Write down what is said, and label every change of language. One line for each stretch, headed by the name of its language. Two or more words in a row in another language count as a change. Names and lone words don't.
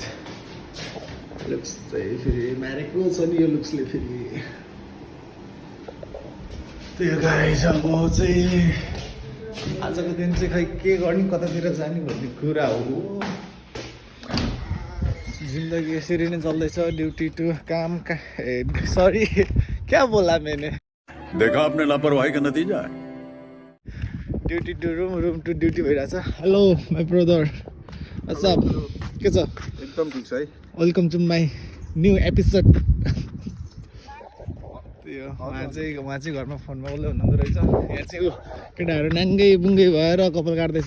Nepali: लुक्स चाहिँ फेरि मारेको छ नि यो लुक्सले फेरि। त्यही हो गाइस। अब चाहिँ आजको दिन चाहिँ खै के गर्ने कतातिर जाने भन्ने कुरा हो। जिन्दगी यसरी नै चल्दैछ।
English: duty to
Hindi: काम सरी क्या बोला मैंने। देखा आपने लापरवाही का नतीजा है।
English: duty to room room to duty
Nepali: भइरहेछ।
English: hello my brother what's up
Nepali: के छ? एकदम ठिक छ है।
English: welcome to my new episode.
Nepali: त्यही हो। उहाँ चाहिँ घरमा फोनमा बोल्दै हुनुहुँदो रहेछ। यहाँ चाहिँ ऊ केटाहरू नाङ्गै बुङ्गै भएर कपाल काट्दैछ।